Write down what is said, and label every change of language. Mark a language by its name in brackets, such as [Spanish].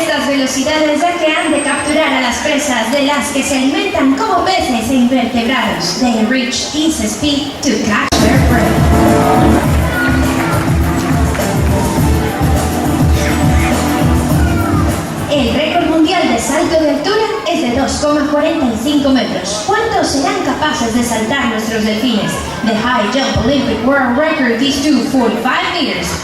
[Spanish] Velocidades ya que han de capturar a las presas de las que se alimentan como peces e invertebrados. [English] They reach this speed to catch their prey. [Spanish] El récord mundial de salto de altura es de 2,45 metros. ¿Cuántos serán capaces de saltar nuestros delfines? [English] The high jump Olympic world record is 245 meters.